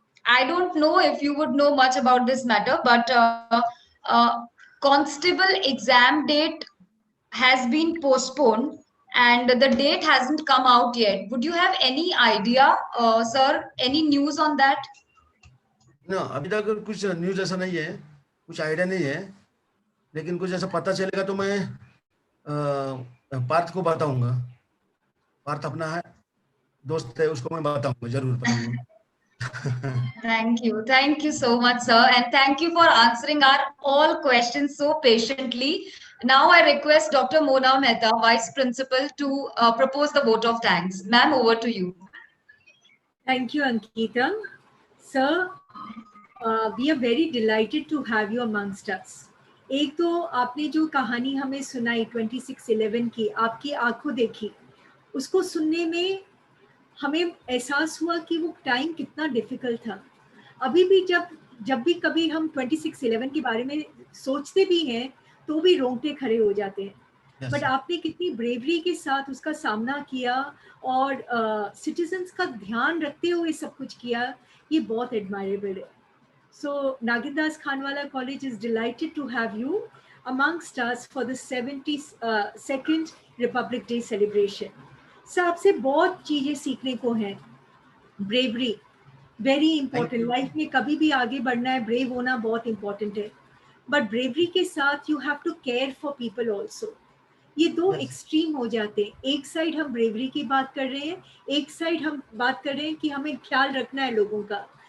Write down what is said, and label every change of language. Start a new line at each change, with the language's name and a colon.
English: I don't know if you would know much about this matter, but constable exam date has been postponed and the date hasn't come out yet. Would you have any idea, sir, any news on that?
Hindi: ना, अभी तक कुछ news ऐसा नहीं है, कुछ idea नहीं है, लेकिन कुछ ऐसा पता चलेगा तो मैं पार्थ को बताऊंगा। पार्थ अपना है, दोस्त है, उसको मैं बताऊंगा, जरूर बताऊंगा।
English: Thank you so much, sir, and thank you for answering our all questions so patiently. Now I request Dr. Mona Mehta, Vice Principal, to propose the vote of thanks. Ma'am, over to you. Thank you, Ankita. Sir, we are very delighted to have you amongst us.
Hindi: एक तो आपने जो कहानी हमें सुनाई 26/11 की, आपकी आंखों देखी, उसको सुनने में हमें एहसास हुआ कि वो टाइम कितना डिफिकल्ट था। अभी भी जब भी कभी हम 26/11 के बारे में सोचते भी हैं तो भी रोंगटे खड़े हो जाते हैं। बट आपने कितनी ब्रेवरी के साथ उसका सामना किया और सिटीजन्स का ध्यान रखते हुए सब कुछ किया, ये बहुत एडमायरेबल है।
English: So Nagindas Khanwala College is delighted to have you amongst us for the 72nd Republic Day celebration.
Hindi: Sir आपसे बहुत चीजें सीखने को हैं।
English: bravery very important,
Hindi: लाइफ में कभी भी आगे बढ़ना है, ब्रेव होना बहुत इंपॉर्टेंट है, बट ब्रेवरी के साथ
English: You have to care for people also.
Hindi: ये दो एक्सट्रीम हो जाते हैं, एक साइड हम ब्रेवरी की बात कर रहे हैं, एक साइड हम बात कर रहे हैं कि हमें ख्याल रखना है लोगों का।